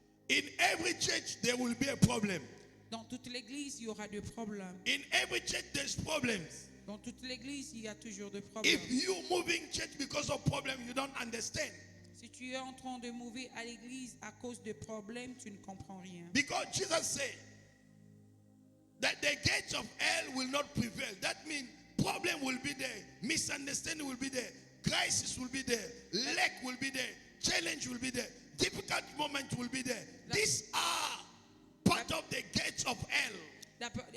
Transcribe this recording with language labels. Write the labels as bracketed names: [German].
[English] In every church, there will be a problem. [French] Dans toute l'église, il y aura des problèmes. [English] In every church, there's problems. [French] Dans toute l'église, il y a toujours des problèmes. [English] If you moving church because of problem, you don't understand. [French] Si tu es en train de mouver à l'église à cause de problèmes, tu ne comprends rien. [English] Because Jesus said that the gates of hell will not prevail. That means problem will be there, misunderstanding will be there, crisis will be there, lack will be there, challenge will be there, difficult moment will be there. These are part of the gates of hell.